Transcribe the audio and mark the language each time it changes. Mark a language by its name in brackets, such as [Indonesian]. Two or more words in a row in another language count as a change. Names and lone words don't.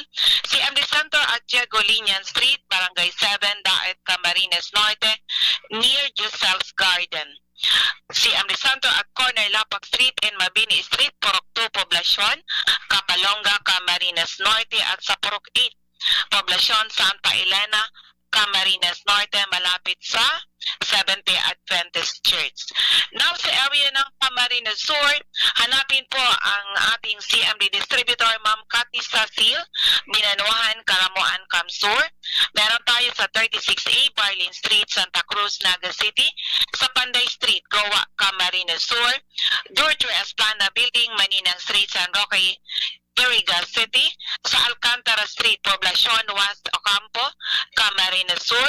[English] CMD Center at Diego Linian Street, Barangay 7, Daet, Camarines Norte, near Giselle's Garden. CMD Center at Corner Lapak Street and Mabini Street, Purok 2, Poblacion, Kapalonga, Camarines Norte, at sa Purok 8, Poblacion, Santa Elena, Camarines Norte, malapit sa Seventh-day Adventist Church. [Filipino] Now sa area ng Camarines Sur, hanapin po ang ating CMD distributor, Ma'am Cathy Cecil, Binanuhan, Karamuan, Camsur. Meron tayo sa 36A Barlin Street, Santa Cruz, Naga City, sa Panday Street, Goa, Camarines Sur, Dorothy Esplana Building, Maninang Street, San Roque, Iriga City, sa Alcantara Street, Poblacion, West Ocampo, Camarines Sur,